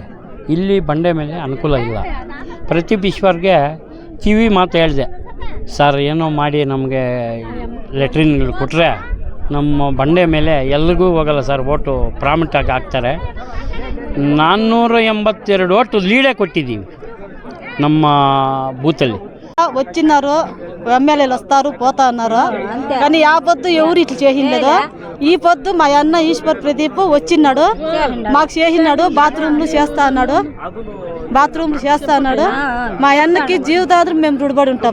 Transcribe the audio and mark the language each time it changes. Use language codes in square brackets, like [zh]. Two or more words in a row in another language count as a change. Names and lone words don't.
[kn] ಇಲ್ಲಿ ಬಂಡೆ ಮೇಲೆ ಅನುಕೂಲ ಇಲ್ಲ. ಪ್ರದೀಪ್ ಈಶ್ವರ್ಗೆ ಕಿವಿ ಮಾತು ಹೇಳಿದೆ, ಸರ್ ಏನೋ ಮಾಡಿ ನಮಗೆ ಲೆಟ್ರಿನ್ಗಳು ಕೊಟ್ಟರೆ ನಮ್ಮ ಬಂಡೆ ಮೇಲೆ ಎಲ್ರಿಗೂ ಹೋಗಲ್ಲ ಸರ್, ಓಟು ಪ್ರಾಮಿಟಾಗಿ ಹಾಕ್ತಾರೆ. 482 ಓಟು ಲೀಡೇ కొట్టిದ್ದೀವಿ ನಮ್ಮ బూతల్లి. [te] వచ్చినారు ఎమ్మెల్యేలు వస్తారు పోతా అన్నారు, కానీ ఆ పొద్దు ఎవరు ఇట్లా చేసిండదు. ఈ పొద్దు మా అన్న ఈశ్వర్ ప్రదీప్ వచ్చినాడు, మాకు చేసినాడు. బాత్రూమ్లు చేస్తా అన్నాడు. మా అన్నకి జీవితాంతం మేము రుణపడి ఉంటాం.